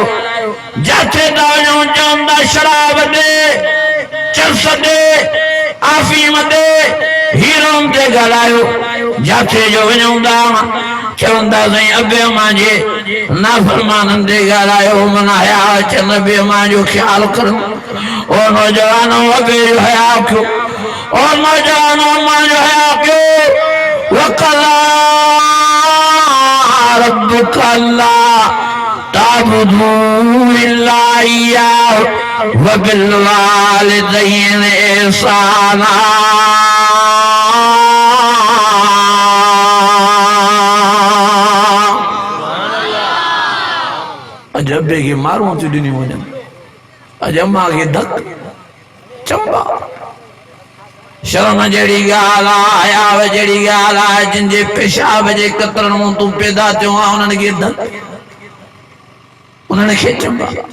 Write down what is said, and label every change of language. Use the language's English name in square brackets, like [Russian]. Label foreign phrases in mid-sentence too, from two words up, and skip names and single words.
[Sindhi] जाते था वञूं चवंदा शराब ॾे, चर्स ॾे, आफ़ीम ॾे, हीरोन ते ॻाल्हायो। जाते जो वञूं था चवंदा साईं अबे मां जे नाफ़रमाननि ते ॻाल्हायो, मन हया अचनि अबे मां जो ख़्यालु करो। ओ नौजवानो अबे जो हया कयो, ओ नौजवानो मां जो हया कयो। [Arabic] وقضى ربك ألا تعبدوا إلا إياه وبالوالدين إحسانا. [Sindhi] अज अबे खे मारूं थियूं ॾिनियूं वञनि, अज अम्मा खे धक चंबा। शर्म जहिड़ी ॻाल्हि आहे, हयाव जहिड़ी ॻाल्हि आहे, जिनजे पेशाब जे कतरण मां तूं पैदा थियो आहे उन्हनि खे धक, उन्हनि खे चंबा।